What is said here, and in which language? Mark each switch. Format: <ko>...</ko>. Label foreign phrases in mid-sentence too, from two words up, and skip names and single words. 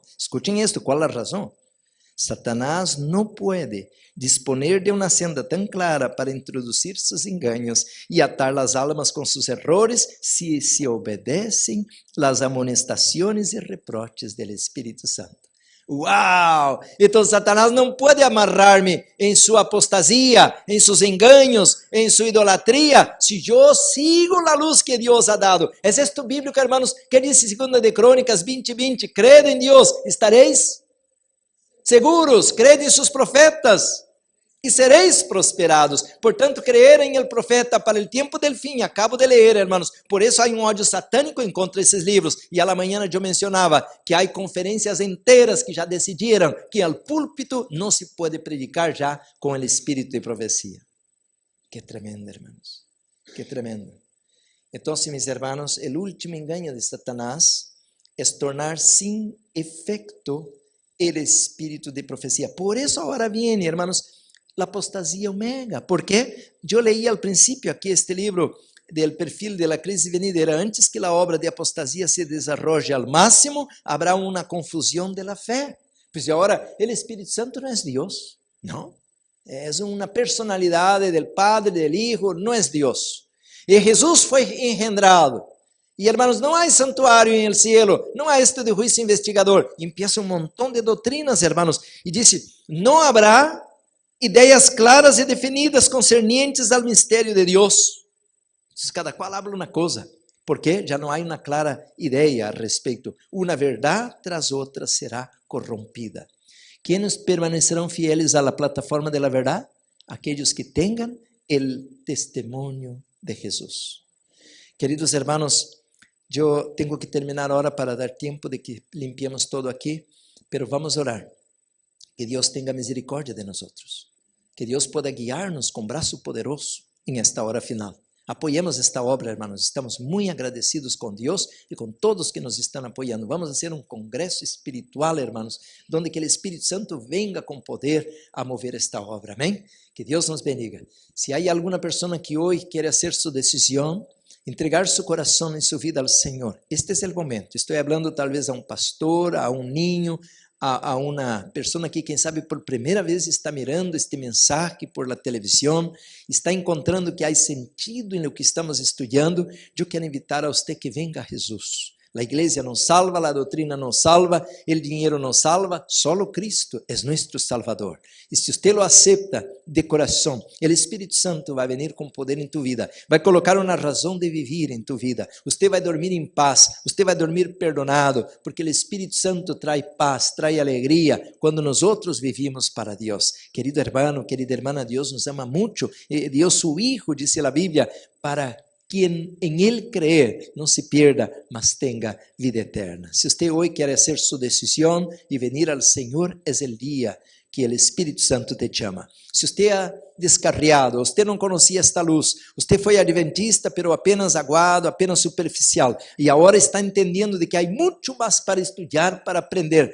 <es>Escuchen esto, ¿cuál es la razón? Satanás no puede disponer de una senda tan clara para introducir sus engaños y atar las almas con sus errores si se obedecen las amonestaciones y reproches del Espíritu Santo.</es> <pt>¡Uau! Então Satanás não pode amarrar-me em sua apostasia, em seus engaños, em sua idolatria, se eu sigo a luz que Deus ha dado. É</pt> <es>esto bíblico, hermanos,</es> <pt>que diz 2 de Crônicas 20:20, crede em Deus, estareis seguros, crede em seus profetas e sereis prosperados. Portanto,</pt> <es>creer em el profeta para el tiempo del fin. Acabo de leer, hermanos.</es> <pt>Por isso há um ódio satânico em contra esses livros. E</pt> <es>a la mañana</es> <pt>eu mencionava que há conferências inteiras que já decidiram que</pt> <es>al púlpito</es> <pt>não se pode predicar já com o espírito de profecia.</pt> <es>Que tremendo, hermanos. Que tremendo.</es> <pt>Então, mis hermanos, o último engaño de Satanás é tornar sem efeito o espírito de profecia.</pt> <es>Por isso agora viene, hermanos, la apostasia omega. ¿Por qué? Yo leí al principio aquí este libro del perfil de la crisis venidera. Antes que la obra de apostasía se desarrolle al máximo, habrá una confusión de la fe. Pues ahora, el Espíritu Santo no es Dios, ¿no? Es una personalidad del Padre, del Hijo, no es Dios. Y Jesús fue engendrado. Y hermanos, no hay santuario en el cielo, no hay esto de juicio investigador. Y empieza un montón de doctrinas, hermanos. Y dice, no habrá</es> <pt>ideias claras e definidas</pt> <es>concernientes</es> <pt>ao mistério de Deus. Então, cada qual habla uma coisa, porque já não há uma clara ideia a respeito. Uma verdade tras outra será corrompida. Quem permanecerão fieles à plataforma da verdade? Aqueles que tenham o testemunho de Jesus. Queridos hermanos, eu tenho que terminar agora para dar tempo de que</pt> <es>limpiemos todo</es> <pt>aqui, pero vamos orar. Que Deus tenha misericórdia de nós. Que Deus pueda guiar-nos com braço poderoso em esta hora final.</pt> <es>Apoyemos esta obra, hermanos.</es> <pt>Estamos muito agradecidos com Deus e com todos que nos estão apoiando. Vamos fazer um congresso espiritual, hermanos, onde que o Espírito Santo venga com poder</pt> <es>a mover esta obra.</es> <pt>Amém? Que Deus nos bendiga. Se há alguma pessoa que hoje quer fazer sua decisão,</pt> <es>entregar su corazón y su vida al Señor, este es el momento. Estoy hablando tal vez a un pastor, a un niño,</es> <pt>a uma pessoa que, quem sabe, por primeira vez está</pt> <es>mirando este mensaje por la televisão,</es> <pt>está encontrando que há sentido</pt> <es>em lo que</es> <pt>estamos estudando. Eu quero invitar a você</pt> <es>que venga</es> <pt>a Jesus. A igreja não salva, a doutrina não salva, o dinheiro não salva, solo Cristo é nosso Salvador. E se você</pt> <es>lo acepta</es> <pt>de coração, o Espírito Santo vai vir com poder em</pt> <es>tu vida,</es> <pt>vai colocar uma razão de viver em</pt> <es>tu vida.</es> <pt>Você vai dormir em paz, você vai dormir perdonado, porque o Espírito Santo traz paz, traz alegria quando nós outros</pt> <es>vivimos para</es> <pt>Deus. Querido hermano, querida hermana, Deus nos ama muito. Deus,</pt> <es>su Hijo, dice la Bíblia, para quien en Él creer no se pierda, mas tenga vida eterna. Si usted hoy quiere hacer su decisión y venir al Señor, es el día que el Espíritu Santo te llama. Si usted ha descarriado, usted no conocía esta luz, usted fue adventista, pero apenas aguado, apenas superficial, y ahora está entendiendo de que hay mucho más para estudiar, para aprender.</es>